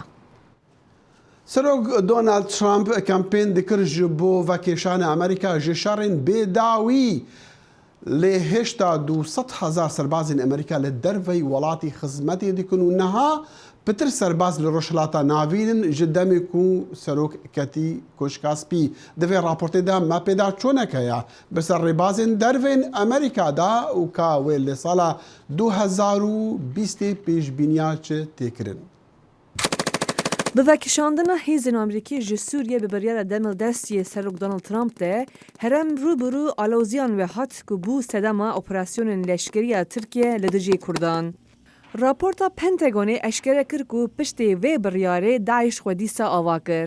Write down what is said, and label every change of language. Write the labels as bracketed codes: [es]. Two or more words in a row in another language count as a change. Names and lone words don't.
[ku] سەرۆک دۆنالد ترامپ کەمپێن دکرد بۆ ڤەکێشانە ئەمریکا ژێ شەڕێن بێداوی لێ هێشتا 200,000 سەربازین ئەمریکا لە دەرڤەی وڵاتی خزمەتی دیکن و نەها پتر سەرباز لە ڕۆژهەڵاتە ناوینن ji دەمێک و سەرۆکەتی کۆشکاسپی دەوێ راپۆرتێدا ما پێدا چۆنەکەیە بەسەر ڕێبازên دەرvên ئەمریکادا و کاوێ لە ساڵا 2020 پێشبینیا چ تێکردن. بڤەکیشاندنا هێزên Amerîkî ji Sûriye bi biryara demil destiyê Serok Donald Trump de herem rûbirû alawziyan ve hat ku bû sedema operasyonên leşkeriya Tirkiye li dijî Kurdan. Raporta Pentagonê eşkere kir ku piştê vê biryarê Daeş xwe dîsa ava kir.